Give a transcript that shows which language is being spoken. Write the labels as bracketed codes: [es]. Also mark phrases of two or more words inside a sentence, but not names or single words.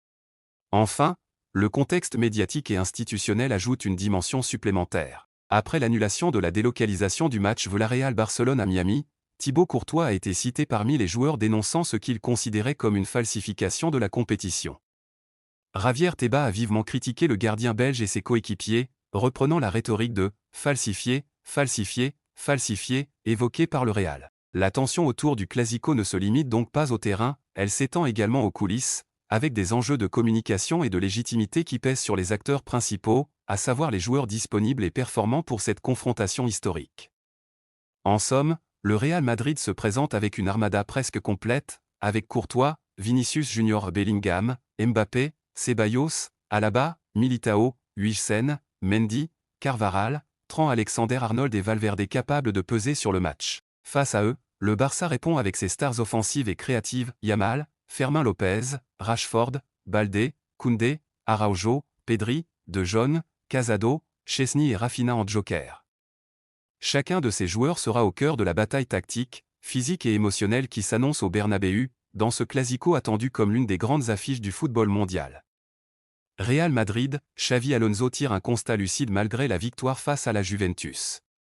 [fr] Enfin, le contexte médiatique et institutionnel ajoute une dimension supplémentaire. Après l'annulation de la délocalisation du match Villarreal-Barcelone à Miami, Thibaut Courtois a été cité parmi les joueurs dénonçant ce qu'il considérait comme une falsification de la compétition. Javier Tebas a vivement critiqué le gardien belge et ses coéquipiers, reprenant la rhétorique de « falsifier, falsifier, falsifier » évoquée par le Real. La tension autour du Clasico ne se limite donc pas au terrain, elle s'étend également aux coulisses, avec des enjeux de communication et de légitimité qui pèsent sur les acteurs principaux, à savoir les joueurs disponibles et performants pour cette confrontation historique. En somme, le Real Madrid se présente avec une armada presque complète, avec Courtois, Vinicius Junior Bellingham, Mbappé, Ceballos, Alaba, Militao, Huijsen, Mendy, Carvajal, Trent Alexander-Arnold et Valverde capables de peser sur le match. Face à eux, le Barça répond avec ses stars offensives et créatives, Yamal, Fermin Lopez, Rashford, Baldé, Koundé, Araujo, Pedri, De Jong, Casado, Chesney et Rafinha en joker. Chacun de ces joueurs sera au cœur de la bataille tactique, physique et émotionnelle qui s'annonce au Bernabéu, dans ce classico attendu comme l'une des grandes affiches du football mondial. Real Madrid, Xavi Alonso tire un constat lucide malgré la victoire face à la Juventus.